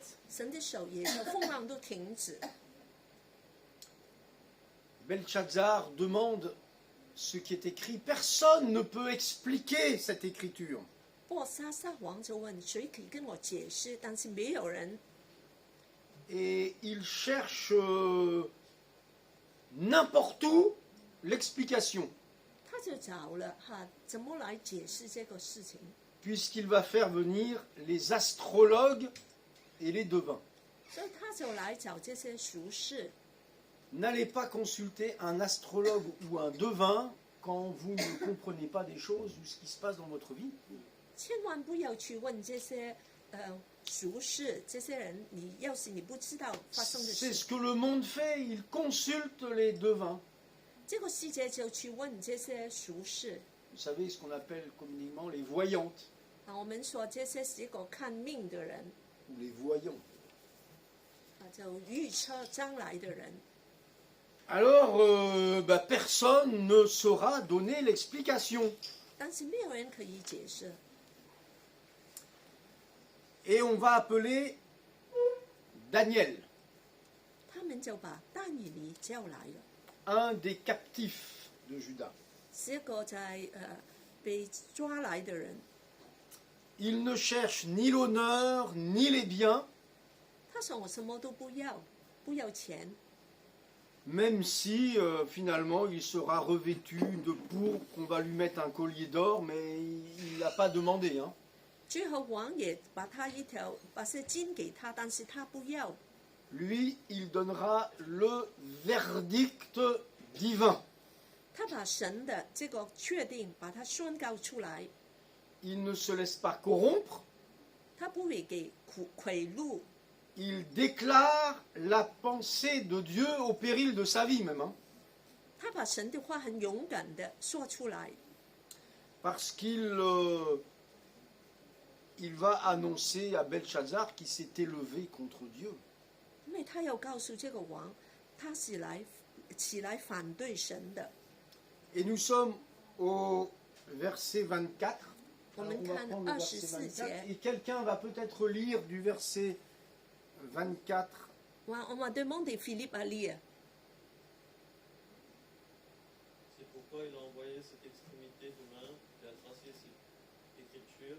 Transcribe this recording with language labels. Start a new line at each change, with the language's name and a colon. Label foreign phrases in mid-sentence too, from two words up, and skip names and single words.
Chinese: 神的手也叫风浪都停止。
French: Belshazzar demande ce qui est écrit. Personne ne peut expliquer cette écriture.
Chinese: 波沙撒王就问谁可以跟我解释，但是没有人。
French: Et il cherche n'importe où l'explication,
Chinese: 他就找了怎么来解释这个事情？
French: puisqu'il va faire venir les astrologues et les devins.
Chinese: 所以他就来找这些术士。
French: N'allez pas consulter un astrologue ou un devin quand vous ne comprenez pas des choses ou ce qui se passe dans votre vie.
Chinese: 千万不要去问这些术士，这些人，要是你不知道发生的
French: C'est
Chinese: 事，
French: ce que le monde fait, il consulte les devins.
Chinese: 这个世界就去问这些术士。
French: Vous savez ce qu'on appelle communément les voyantes
Chinese: 我们说这些是一个看命的人，
French: ou les voyants.
Chinese: 就预测将来的人。
French: Alors, personne ne saura donner l'explication.
Chinese: 但是没有人可以解释，
French: Et on va appeler Daniel,
Chinese: 他们就把但以理叫来了，
French: un des captifs de Juda.
Chinese: 是一个在被抓来的人，
French: Il ne cherche ni l'honneur ni les biens,
Chinese: 他说我什么都不要，不要钱，
French: même si finalement il sera revêtu de pourpre, qu'on va lui mettre un collier d'or, mais il n'a pas demandé.
Chinese: 最后王也把些金给他，但是他不要。
French: Lui, il donnera le verdict divin.
Chinese: 他把神的这个确定把它宣告出来，
French: Il ne se laisse pas corrompre,
Chinese: 他不会给贿赂，
French: il déclare la pensée de Dieu au péril de sa vie même.
Chinese: 他把神的话很勇敢的说出来，
French: Parce qu'il il va annoncer à Belshazzar qu'il s'est élevé contre Dieu.
Chinese: 因为他要告诉这个王，他是起来反对神的。
French: Et nous sommes au verset 24.
Chinese: 我
French: Alors,
Chinese: 们
French: on va
Chinese: 看
French: prendre le verset 24 24.
Chinese: 节。
French: Et quelqu'un va peut-être lire du verset 24. 我们 demande Philippe à lire. C'est pourquoi il a envoyé cette extrémité de main et a tracé cette écriture.